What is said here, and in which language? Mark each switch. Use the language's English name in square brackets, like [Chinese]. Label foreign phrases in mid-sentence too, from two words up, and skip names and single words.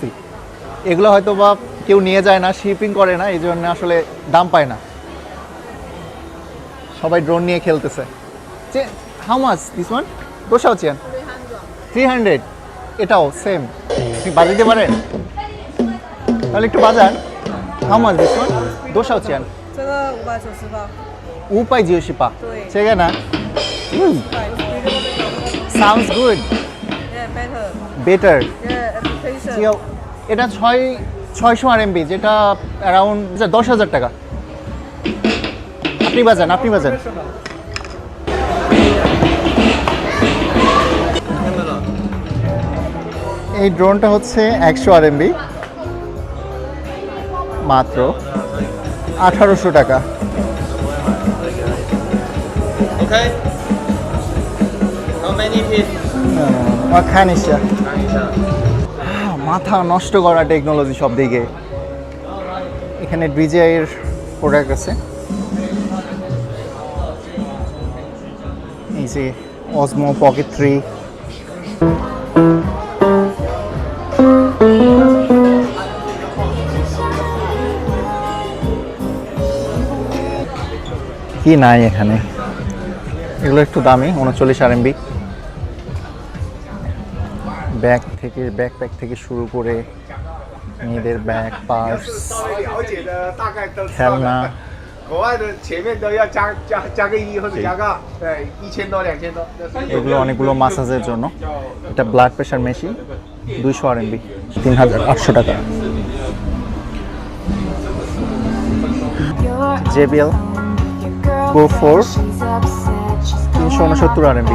[Bangla] এগুলো হয়তো বা কেউ নিয়ে যায় না, শিপিং করে না, এই জন্য আসলে দাম পায় না। সবাই ড্রোন নিয়ে খেলতেছে। যে [English] how much this one? [Chinese] 多少钱? [Bangla] 300। এটাও সেম। আপনি বাজাতে পারেন? তাহলে একটু বাজান। [English] how much this one? [Chinese] 多少钱? 这个590吧。 590吧。对这个呢 ？ [English] Sounds good. Yeah, better. Better. Yeah, application. [Bangla] এটা 600 RMB, যেটা অ্যারাউন্ড 10,000 টাকা। আপনি বাজান, আপনি বাজান। এই ড্রোনটা হচ্ছে 100 RMB, মাত্র 1800 টাকা। [English] Okay. How many piece? খানিসা [Chinese] 看一下。 [Bangla] মাথা নষ্ট করা টেকনোলজি সব দিকে। এখানে DJI এর প্রোডাক্ট আছে, এই যে Osmo Pocket 3। কি নাই এখানে, এগুলো একটু দামি, 39 RMB। ব্যাকপ্যাক থেকে শুরু করে মেয়েদের ব্যাগ, পার্স, [Chinese] 了解的大概都知道 [Bangla] খেলনা। [Chinese] 的。国外的前面都要加个1或者加个2，对，1000多2000多。 [Bangla] এগুলো অনেকগুলো মাসাজের জন্য। এটা ব্লাড প্রেশার মেশিন, 200 RMB, 3,800 টাকা। JBL Go 4, 369 RMB।